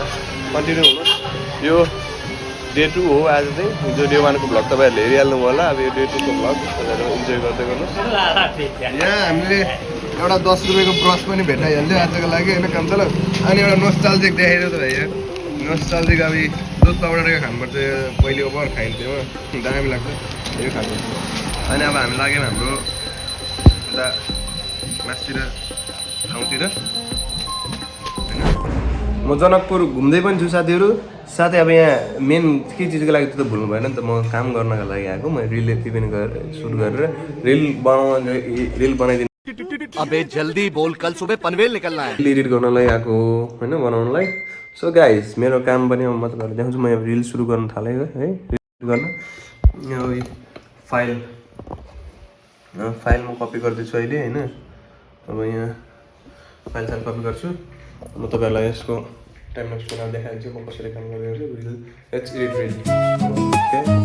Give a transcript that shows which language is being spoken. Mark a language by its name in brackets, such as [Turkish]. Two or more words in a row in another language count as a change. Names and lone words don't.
[Nepali] कन्टिन्यू हुनुहोस् यो डे 2 हो आज चाहिँ जो डे 1 को भ्लग तपाईँहरूले हेरिहाल्नु होला अब यो डे 2 को भ्लग तपाईँहरू इन्जोय गर्दै गर्नुहोस् यहाँ हामीले एउटा 10 रुपियाँको ब्रस पनि भेटाइहाल्यो आजको लागि होइन काम चल अनि एउटा नोस्टाल्जिक देखाइदियो त भाइ नोस्टाल्जिक अब दुध पाउडरको खानुपर्छ पहिले ओभर खाइन्थ्यो हो दामी लाग्छ यो खानुपर्छ अनि अब हामी लाग्यौँ हाम्रो यता मासतिर ठाउँतिर म जनकपुर घुम्दै पनि छु साथीहरू साथै अब यहाँ मेन के चिजको लागि त भुल्नु भएन नि त म काम गर्नको लागि आएको म रिल पनि सुट गरेर रिल बनाइदिनु [Hindi] अबे जल्दी बोल कल सुबह पनवेल निकलना है [Nepali] एडिट गर्नलाई आएको हो होइन बनाउनलाई [English] so guys [Nepali] मेरो काम पनि म तपाईँहरूलाई देखाउँछु म यहाँ रिल सुरु गर्न थालेको है रिल गर्न यहाँ फाइल म कपी गर्दैछु अहिले होइन अब यहाँ फाइल कपी गर्छु म तपाईँहरूलाई यसको [English] time lapse [Nepali] बनाएर देखाइदिन्छु म कसरी काम गरिरहेको छु रिल [English] let's edit reel okay